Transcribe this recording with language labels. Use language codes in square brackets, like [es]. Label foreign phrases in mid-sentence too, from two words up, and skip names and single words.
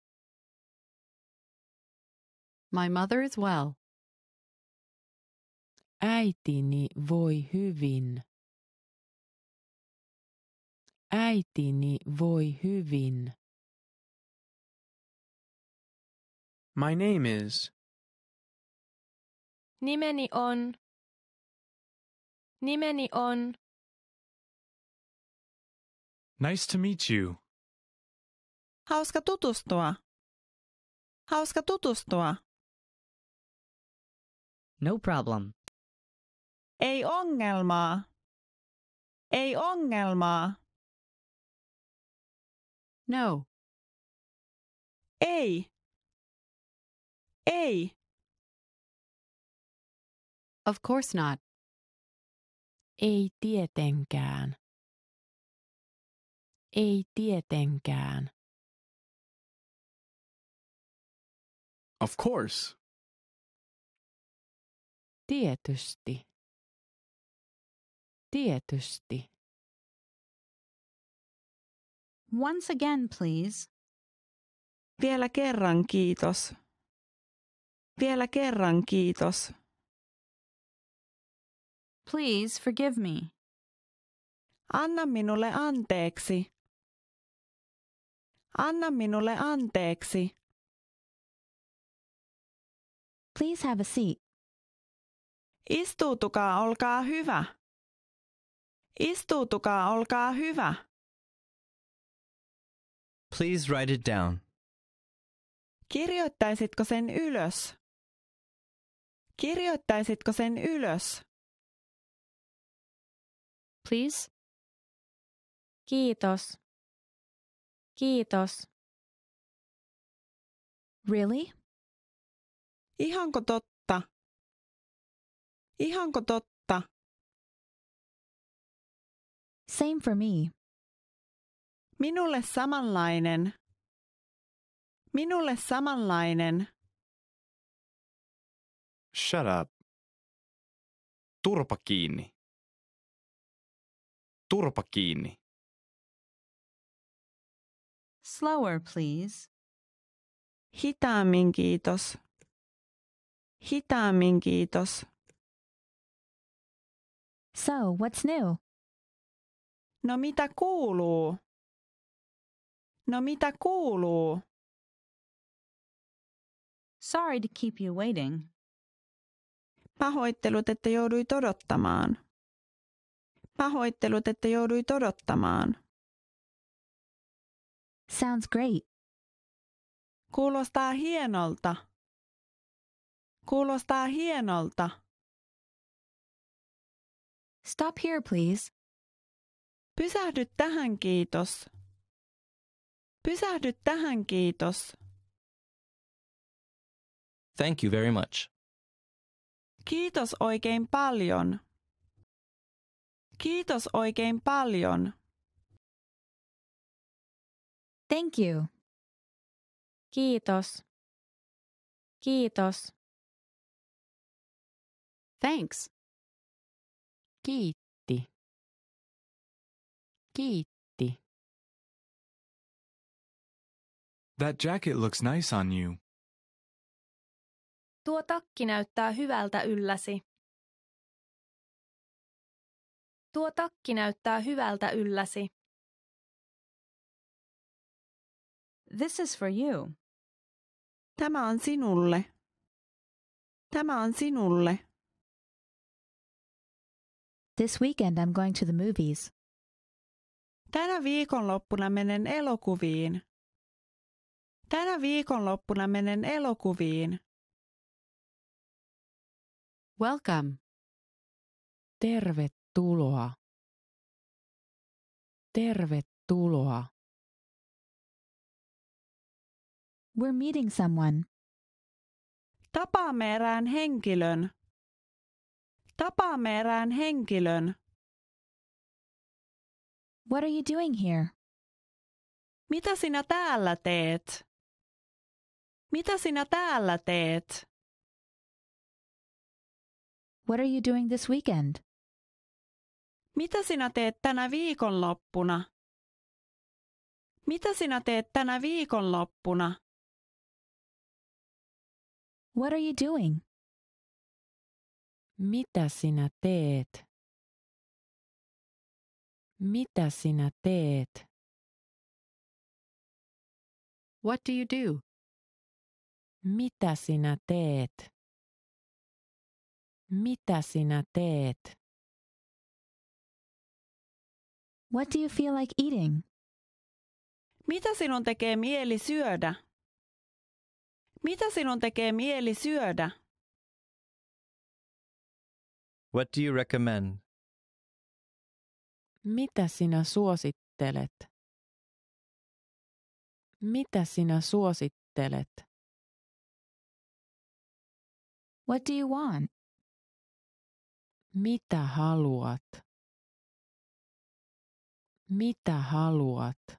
[en] My mother is well. [fi] Äitini voi hyvin. Äitini voi hyvin. [en] My name is. [fi] Nimeni on. Nimeni on. [en] Nice to meet you. [fi] Hauska tutustua. Hauska tutustua. [en] No problem. [fi] Ei ongelmaa. Ei ongelmaa. [en] No. [fi] Ei. Ei. [en] Of course not. [fi] Ei tietenkään. Ei tietenkään. [en] Of course. [fi] Tietysti. Tietysti. [en] Once again, please. [fi] Vielä kerran kiitos. Vielä kerran kiitos. [en] Please forgive me. [fi] Anna minulle anteeksi. Anna minulle anteeksi. [en] Please have a seat. [fi] Istuutukaa, olkaa hyvä. Istuutukaa, olkaa hyvä. [en] Please write it down. [fi] Kirjoittaisitko sen ylös? Kirjoittaisitko sen ylös? [en] Please. Kiitos. [fi] Kiitos. [en] Really? [fi] Ihanko totta? Ihanko totta? [en] Same for me. [fi] Minulle samanlainen. Minulle samanlainen. [en] Shut up. [fi] Turpa kiinni. Turpa kiinni. [en] Slower, please. [fi] Hitaammin kiitos. Hitaammin kiitos. [en] So, what's new? [fi] No mitä kuuluu? No mitä kuuluu? [en] Sorry to keep you waiting. [fi] Pahoittelut, että jouduit odottamaan. Pahoittelut, että jouduit odottamaan. [en] Sounds great. [fi] Kuulostaa hienolta. Kuulostaa hienolta. [en] Stop here, please. [fi] Pysähdy tähän, kiitos. Pysähdy tähän, kiitos. [en] Thank you very much. [fi] Kiitos oikein paljon. Kiitos oikein paljon. [en] Thank you. [fi] Kiitos. Kiitos. [en] Thanks. [fi] Kiitti. Kiitti. [en] That jacket looks nice on you. [fi] Tuo takki näyttää hyvältä ylläsi. Tuo takki näyttää hyvältä ylläsi. [en] This is for you. [fi] Tämä on sinulle. Tämä on sinulle. [en] This weekend I'm going to the movies. [fi] Tänä viikonloppuna menen elokuviin. Tänä viikonloppuna menen elokuviin. [en] Welcome. [fi] Tervetuloa. Tervetuloa. [en] We're meeting someone. [fi] Tapaamme erään henkilön. Tapaamme erään henkilön. [en] What are you doing here? [fi] Mitä sinä täällä teet? Mitä sinä täällä teet? [en] What are you doing this weekend? [fi] Mitä sinä teet tänä viikonloppuna? Mitä sinä teet tänä viikonloppuna? [en] What are you doing? [fi] Mitä sinä teet? Mitä sinä teet? [en] What do you do? [fi] Mitä sinä teet? Mitä sinä teet? [en] What do you feel like eating? [fi] Mitä sinun tekee mieli syödä? Mitä sinun tekee mieli syödä? [en] What do you recommend? [fi] Mitä sinä suosittelet? Mitä sinä suosittelet? [en] What do you want? [fi] Mitä haluat? Mitä haluat?